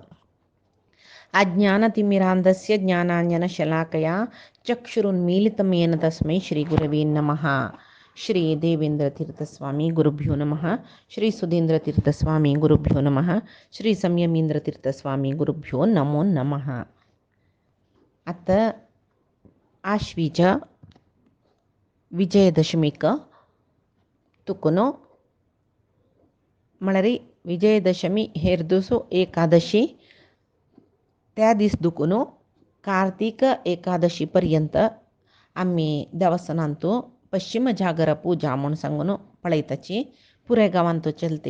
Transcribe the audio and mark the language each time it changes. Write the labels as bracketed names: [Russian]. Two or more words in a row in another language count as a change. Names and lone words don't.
[Sanskrit] अज्ञानतिमिरान्धस्य ज्ञानाञ्जनशलाकया चक्षुरुन्मीलितं येन तस्मै श्रीगुरवे नमः। श्री देवेंद्रतीर्थस्वामी गुरुभ्यो नमः। श्री सुधींद्रतीर्थस्वामी गुरुभ्यो नमः। श्री संयमींद्रतीर्थस्वामी गुरुभ्यो नमो नमः। [Konkani] आता आश्वीज विजयदशमीक तुकुनो म्हळ्यार विजयदशमी हेर दिवसो एकादशी त्या दीस दुकुनो कार्तिक एकादशी पर्यंत आम्ही देवस्थानांतू पश्चिम जागर पूजा म्हणून सांगून पळयताची पुराय गांवांतू चलते.